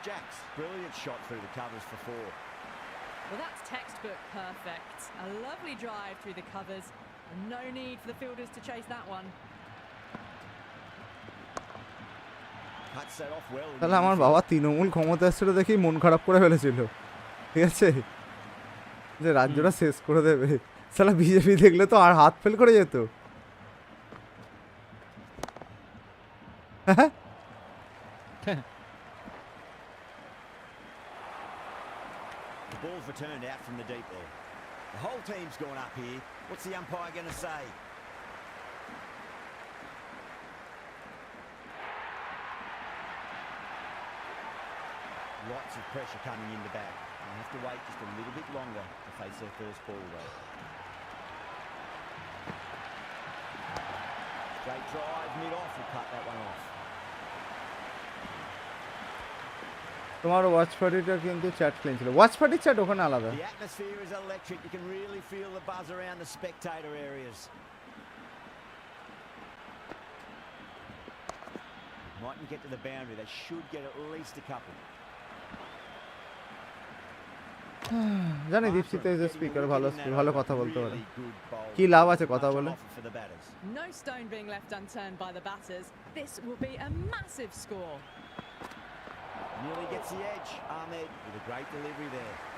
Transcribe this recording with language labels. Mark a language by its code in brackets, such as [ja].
[en] Jack's brilliant shot through the covers for 4. Well, that's textbook perfect. A lovely drive through the covers. No need for the fielders to chase that one. Cuts that off well. [bn] তাহলে আমার বাবা তৃণমূল ক্ষমতা এসেছিল দেখি মন খারাপ করে ফেলেছিল, ঠিক আছে, যে রাজ্যটা শেষ করে দেবে। সালা বিজেপি দেখলে তো আর হাত ফেল করে যেত। [en] The ball's returned out from the deep there. The whole team's gone up here. What's the umpire going to say? Lots of pressure coming into bat. They'll have to wait just a little bit longer to face their first ball though. Straight drive, mid-off will cut that one off. [bn] তোমার watch পার্টিটা কিন্তু chat clean ছিল, watch পার্টির chat ওখানে আলাদা। [en] The atmosphere is electric. You can really feel the buzz around the spectator areas. Mightn't get to the boundary. They should get at least a couple. [bn] জানি দীপশিতে যে speaker ভালো ভালো কথা বলতে পারে, কি লাভ আছে কথা বলে? [en] No stone being left unturned by the batters. This will be a massive score. Nearly gets the edge. Ahmed with a great delivery there.